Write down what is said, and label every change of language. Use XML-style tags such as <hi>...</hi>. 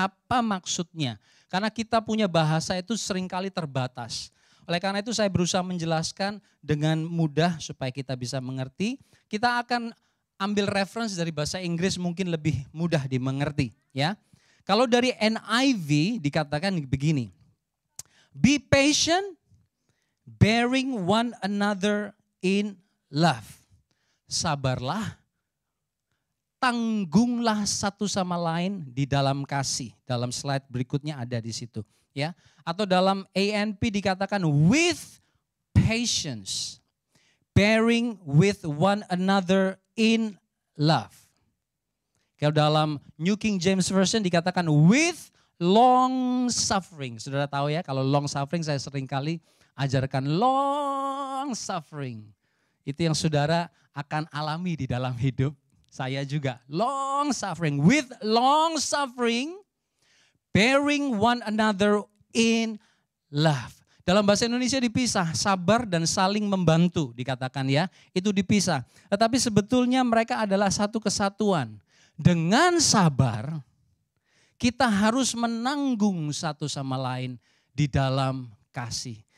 <id>Apa maksudnya? Karena kita punya bahasa itu seringkali terbatas. Oleh karena itu saya berusaha menjelaskan dengan mudah supaya kita bisa mengerti. Kita akan ambil reference dari bahasa Inggris mungkin lebih mudah dimengerti ya. Kalau dari NIV dikatakan begini.</id> <en>Be patient, bearing one another in love.</en> <id>Sabarlah, tanggunglah satu sama lain di dalam kasih. Dalam slide berikutnya ada di situ. Ya, atau dalam ANP dikatakan</id> <en>with patience, bearing with one another in love.</en> <id>Kalau dalam New King James Version dikatakan</id> <en>with long suffering.</en> <id>Saudara tahu ya, kalau long suffering saya sering kali ajarkan long suffering. Itu yang saudara akan alami di dalam hidup saya juga.</id> <en>Long suffering, with long suffering, bearing one another in love.</en> <id>Dalam bahasa Indonesia dipisah, sabar dan saling membantu dikatakan ya. Itu dipisah. Tetapi sebetulnya mereka adalah satu kesatuan. Dengan sabar, kita harus menanggung satu sama lain di dalam kasih.</id>